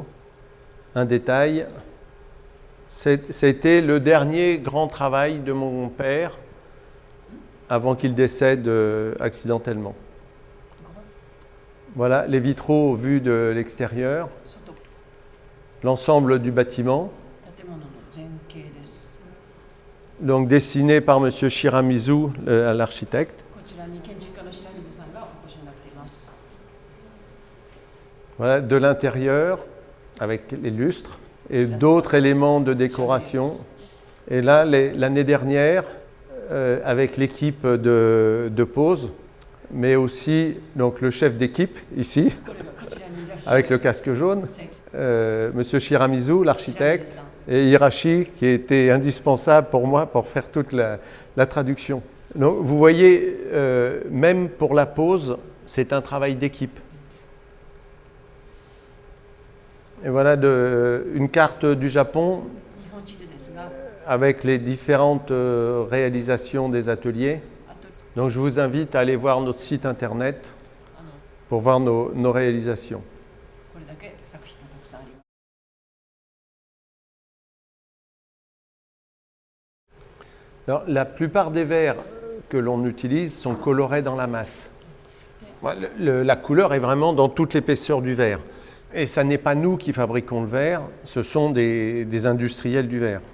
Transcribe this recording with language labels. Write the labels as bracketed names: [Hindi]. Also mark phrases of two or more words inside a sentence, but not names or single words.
[French] Un détail, c'était le dernier grand travail de mon père avant qu'il décède accidentellement. Voilà les vitraux vus de l'extérieur, l'ensemble du bâtiment. donc dessiné par M. Shiramizu, l'architecte. [Japanese] こちらに建築家の白水さんがお越しになっています。 [French] Voilà, de l'intérieur, avec les lustres et d'autres éléments de décoration. Et là, l'année dernière, avec l'équipe de pose, mais aussi donc, le chef d'équipe ici, [Japanese] これがこちらにいらっしゃる [French] avec le casque jaune, M. Shiramizu, l'architecte, et Hirashi, qui était indispensable pour moi pour faire toute la traduction. Donc, vous voyez, même pour la pose, c'est un travail d'équipe. Et voilà une carte du Japon [Japanese] 日本地図ですが、 [French] avec les différentes réalisations des ateliers. あと Donc je vous invite à aller voir notre site internet あの pour voir nos réalisations. [Japanese] これだけ作品がたくさんあります。 [French] Alors, la plupart des verres que l'on utilise sont colorés dans la masse. La couleur est vraiment dans toute l'épaisseur du verre. Et ce n'est pas nous qui fabriquons le verre, ce sont des industriels du verre.